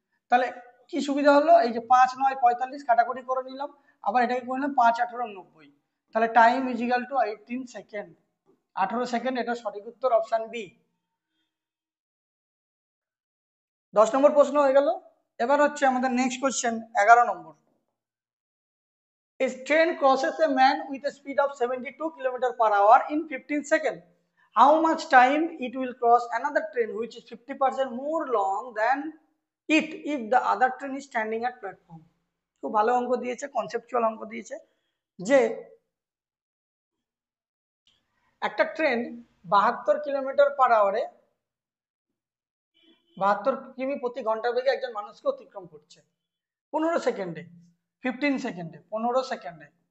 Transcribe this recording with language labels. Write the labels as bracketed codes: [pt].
[bn] তাহলে কি সুবিধা হলো, এই যে 5 9 45 কাটাকুটি করে নিলাম, আবার এটাকে করে নিলাম 5×18 = 90, তাহলে [en] time is equal to [bn] 18 second, 18 second, এটা সঠিক উত্তর অপশন বি। 10 নম্বর প্রশ্ন হয়ে গেল। এবার হচ্ছে আমাদের [en] next question [bn] 11 number. [en] A train crosses a man with a speed of 72 km/h in 15 seconds. How much time it will cross another train which is 50% more long than it if the other train is standing at platform? [bn] খুব ভালো অঙ্ক দিয়েছে, conceptual অঙ্ক দিয়েছে যে একটা train 72 কিমি/আওয়ারে 72 কিমি প্রতি ঘন্টা বেগে একজন মানুষকে অতিক্রম করছে 15 সেকেন্ডে, 15 সেকেন্ডে, 15 সেকেন্ডে।